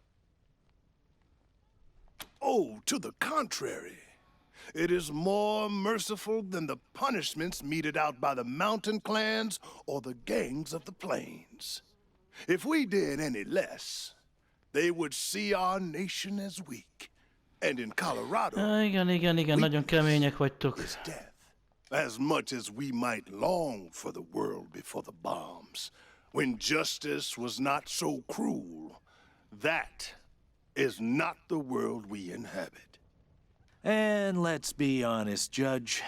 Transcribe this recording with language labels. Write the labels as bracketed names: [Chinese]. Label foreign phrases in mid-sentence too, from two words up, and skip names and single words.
[English] Oh, to the contrary. It is more merciful than the punishments meted out by the mountain clans or the gangs of the plains. If we did any less, they would see our nation as weak. And in Colorado, [Hungarian] Igen, nagyon kemények vagytok. [English] is death. As much as we might long for the world before the bombs, when justice was not so cruel, that is not the world we inhabit. And let's be honest, Judge.